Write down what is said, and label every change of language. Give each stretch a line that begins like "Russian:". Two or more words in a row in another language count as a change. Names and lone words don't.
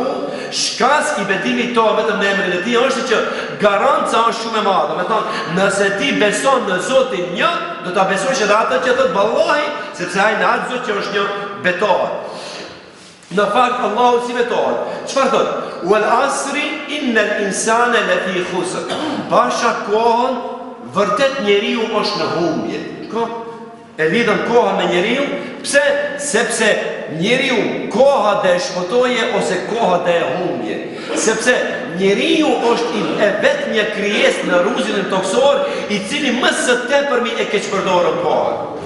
Albanian: Shkas i betimit tonë vetëm në emrin e Tij është që garanca është shumë e madhe. Do të thonë, nëse ti beson në Zotin një, do ta besosh edhe atë që thot vallahi, sepse ai në atë Zot që është një betohet. Në fakt Allahu si betohet. Çfarë thot?
Arabic: والعصر إن الإنسان لفي خسر.
Albanian: Pasha kohën vërtet njeriu është në humbje. E lidhën kohën me njeriu, pse? Sepse njeriu koha dhe e shpëtoje ose koha dhe e humbje. Sepse njeriu është e vetë një krijesë në rruzin toksor, i cili më së tepërmi e keqpërdorën kohën.